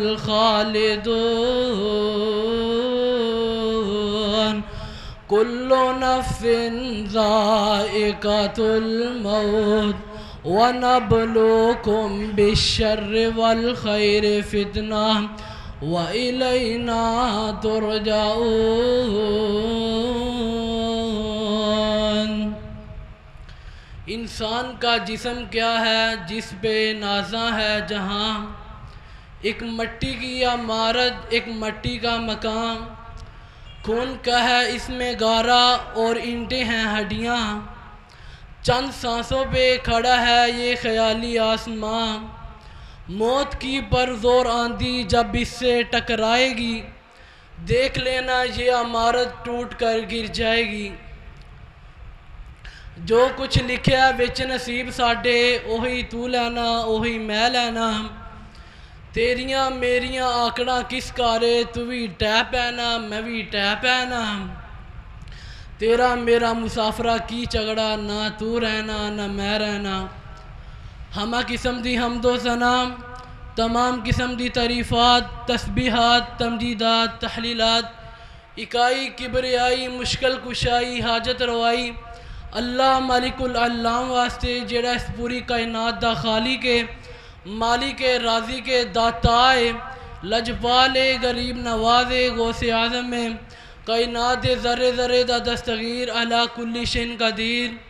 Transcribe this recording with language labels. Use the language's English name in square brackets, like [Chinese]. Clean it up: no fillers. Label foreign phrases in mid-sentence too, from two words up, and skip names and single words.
[Arabic] الخالدون كل نفس ذائقة الموت ونبلوكم بالشر والخير فتنة وإلينا ترجعون۔ [Urdu] انسان کا جسم کیا ہے جس پہ نازاں ہے جہاں، ایک مٹی کی عمارت ایک مٹی کا مکان، خون کا ہے اس میں گارا اور اینٹیں ہیں ہڈیاں، چند سانسوں پہ کھڑا ہے یہ خیالی آسمان، موت کی پر زور آندھی جب اس سے ٹکرائے گی، دیکھ لینا یہ عمارت ٹوٹ کر گر جائے گی۔ [Punjabi] جو کچھ لکھیا وچ نصیب ساڈے اوہی تو لینا اوہی میں لینا، تیریاں میریاں آکڑاں کس کارے تو بھی ٹہ پینا میں بھی ٹہ پینا، تیرا میرا مسافرہ کی جھگڑا نہ تو رہنا نہ میں رہنا۔ ہمہ قسم دی حمد و ثنا، تمام قسم دی تعریفات، تسبیحات، تمجیدات، تحلیلات، اکائی کبریائی مشکل کشائی حاجت روائی اللہ مالک العلام واسطے جڑا اس پوری کائنات دا خالق ہے، مالک ہے، رازق ہے، داتا ہے، لجپال ہے، غریب نواز ہے، غوث اعظم ہے، کائنات دے ذرے ذرے دا دستگیر [Arabic] علی کل شیء قدیر۔